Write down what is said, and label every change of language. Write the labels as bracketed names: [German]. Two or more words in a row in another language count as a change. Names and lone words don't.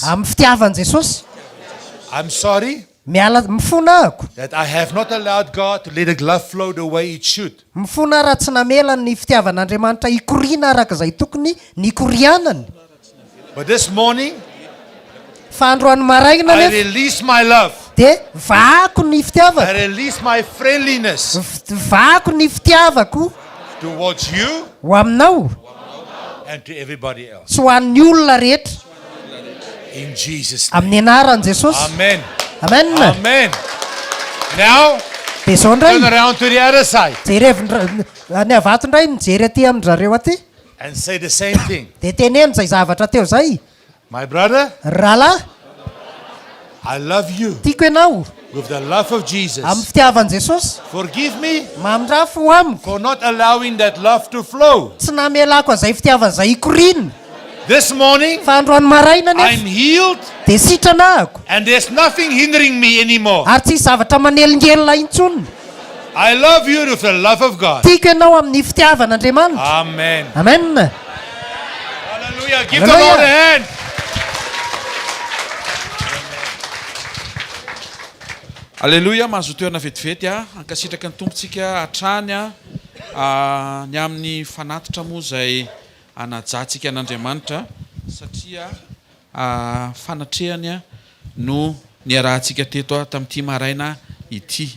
[Malagasy] amin'ny fitiavan'i Jesosy. [English] I'm sorry [Malagasy] Mifona ako. [English] that I have not allowed God to let the love flow the way it should. [Malagasy] Mifona raha tsy namela ny fitiavan'Andriamanitra ikoriana araka izay tokony ny korianany. [English] But this morning, [Malagasy] Fa androany maraina [English] I [Malagasy] nefa [English] release my love. [Malagasy] dia vaako ny [English] I [Malagasy] fitiavako. [English] release my friendliness [Malagasy] Vaako ny fitiavako [English] towards you [Malagasy] ho aminao [English] and to everybody else. [Malagasy] sy ho an'ny olona rehetra [English] In Jesus' name. [Malagasy] amin'ny anaran'i Jesosy. Amen. Amen. [English] Amen. Now, [Malagasy] Dia izao indray [English] turn around to the other side [Malagasy] ny avato indray mijery aty amin-drareo aty [English] and say the same thing. [Malagasy] dia teneno izay zavatra teo zay. [English] My brother, [Malagasy] Rahalahy, [English] I love you [Malagasy] tiako ianao [English] with the love of [Malagasy] amin'ny [English] Jesus. [Malagasy] fitiavan'i Jesosy. [English] Forgive me [Malagasy] Mamindrafo ho amiko. [English] for not allowing that love to flow. [Malagasy] Tsy namelako an'izay fitiavana izay ikoriana. [English] This morning, [Malagasy] Fa androany maraina [English] I'm [Malagasy] nefa [English] healed [Malagasy] dia sitrana ako. [English] and there's nothing hindering me anymore. [Malagasy] Ary tsy zavatra manelingelina intsony. [English] I love you with the love of God. [Malagasy] Tiako ianao amin'ny fitiavan'Andriamanitra. Amen. Amen. [English] Hallelujah. Give the Hallelujah. Lord a hand. [Malagasy] Alleloia, mahazo toerana vetivety a ankasitraka ny tompontsika hatrany a ny amin'ny fanatitra moa izay anajantsika an'Andriamanitra satria fanatrehany a no niarahantsika teto a tamin'ity maraina ity.